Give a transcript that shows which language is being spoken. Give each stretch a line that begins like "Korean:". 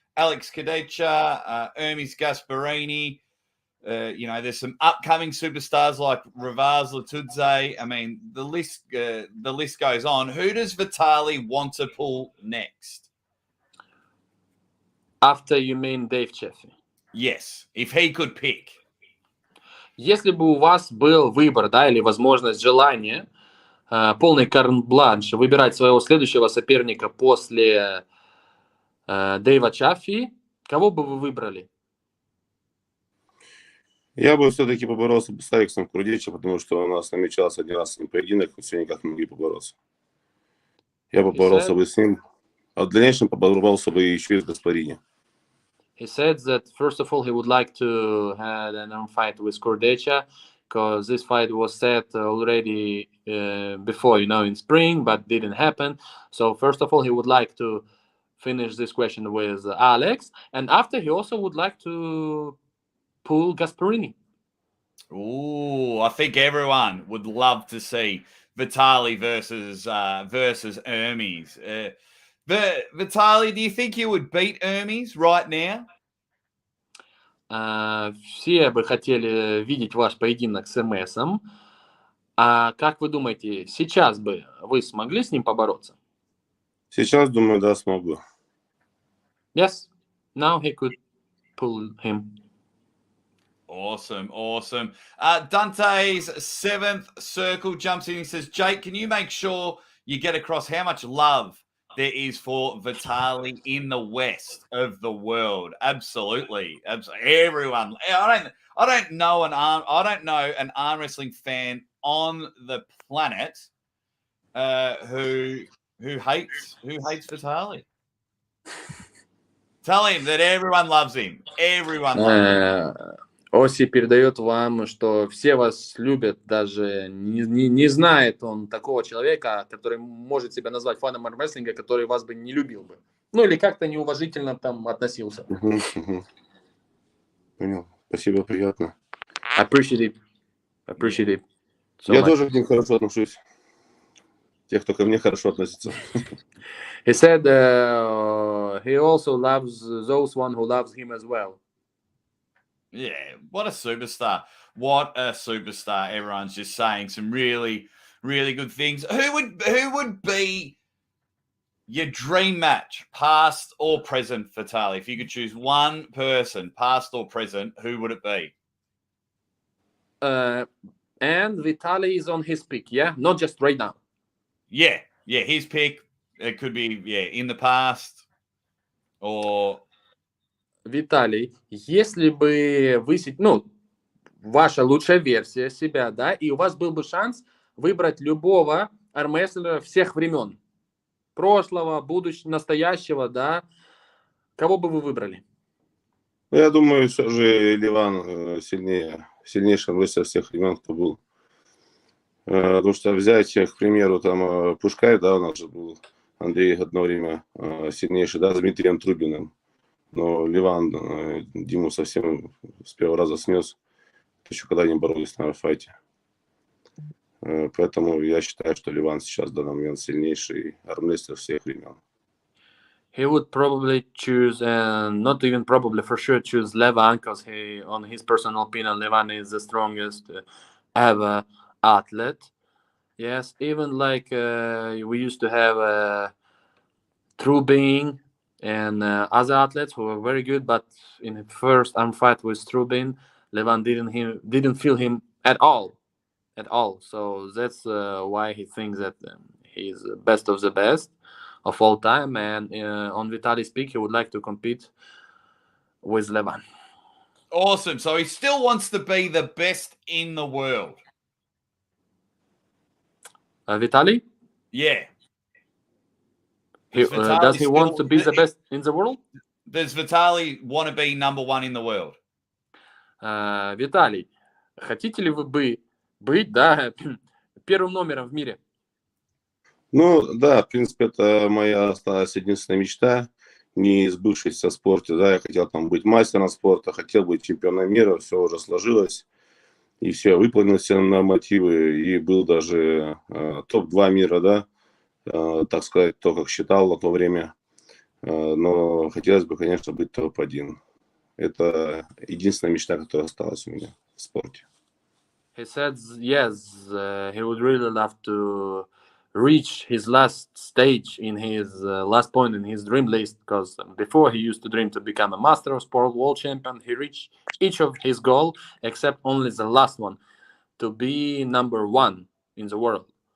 English: Alex Kadecha, Hermes Gasparini. There's some upcoming superstars like Ravaz Latudze. I mean, the list goes on. Who does Vitaly want to pull next? After you mean Dave Chaffee? Yes, if he could pick.
Russian: Если бы у вас был выбор, или возможность, желание, полный карт-бланш выбирать своего следующего соперника после Дэйва Чаффи, кого бы вы выбрали? Я бы все-таки поборолся с Алексом Курдичем, потому что у нас намечался один раз с ним поединок, и все никак не могли побороться. Я бы поборолся бы с ним, а в дальнейшем поборолся бы еще и с Гаспарини.
English: He said that first of all he would like to have an arm fight with Cordecha because this fight was set already before, in spring, but didn't happen. So first of all he would like to finish this question with Alex, and after he also would like to pull Gasparini. Ooh, I think everyone would love to see Vitaly versus Hermes. Vitaly, do you think you would beat Hermes right now?
Russian: Все бы хотели видеть ваш поединок с МСом. А как вы думаете, сейчас бы вы смогли с ним побороться? Сейчас, думаю, да, смогу.
English: Yes, now he could pull him. Awesome. Dante's 7th Circle jumps in. He says, Jake, can you make sure you get across how much love there is for Vitaly in the west of the world? Absolutely. Everyone. I don't know an arm wrestling fan on the planet who hates Vitaly. Tell him that everyone loves him. Everyone loves him.
Russian: Оси передает вам, что все вас любят, даже не знает он такого человека, который может себя назвать фаном армрестлинга, который вас бы не любил бы. Или как-то неуважительно там относился. Понял. Спасибо, приятно.
English: Appreciate it.
Russian: Я тоже к ним хорошо отношусь. Те, кто ко мне хорошо относится.
English: He said he also loves those one who loves him as well. Yeah, what a superstar. Everyone's just saying some really, really good things. Who would be your dream match, past or present, Vitaly? If you could choose one person, past or present, who would it be? And Vitaly is on his pick, yeah? Not just right now. Yeah, his pick. It could be, in the past. Or
Russian: Виталий, если бы вы, ваша лучшая версия себя, да, и у вас был бы шанс выбрать любого армрестлера всех времен, прошлого, будущего, настоящего, да, кого бы вы выбрали? Я думаю, все же Леван сильнейший рестлер всех времен, кто был. Потому что взять, к примеру, там Пушкай, да, у нас же был Андрей одно время сильнейший, да, с Дмитрием Трубиным. Но Леван Диму совсем с первого раза снес, еще когда они боролись на файте. Поэтому я считаю, что Леван сейчас в данный момент сильнейший армрестлер всех времен.
English: He would probably choose, not even probably, for sure choose Levan, because on his personal opinion, Levan is the strongest ever athlete. Yes, even like we used to have Trubin and other athletes who were very good, but in the first arm fight with Trubin, Levan didn't feel him at all. So that's why he thinks that he's the best of the best of all time, and on Vitaly's peak he would like to compete with Levan. Awesome. So he still wants to be the best in the world. Vitaly? Yeah. Does he want to be the best in the world? Does Vitaly want to be number one in the world?
Russian: Виталий, хотите ли вы быть, да, первым номером в мире? Ну, да, в принципе, это моя осталась единственная мечта, не сбывшаяся в спорте, да, я хотел там быть мастером спорта, хотел быть чемпионом мира, все уже сложилось, и все, выполнил все нормативы, и был даже топ-2 мира, да, так сказать, то, как считал на то время, но хотелось бы, конечно, быть топ-1. Это единственная мечта, которая осталась у меня в спорте.
English: He said yes, he would really love to reach his last stage in his last point in his dream list, because before he used to dream to become a master of sport, world champion. He reached each of his goal except only the last one, to be number one in the world.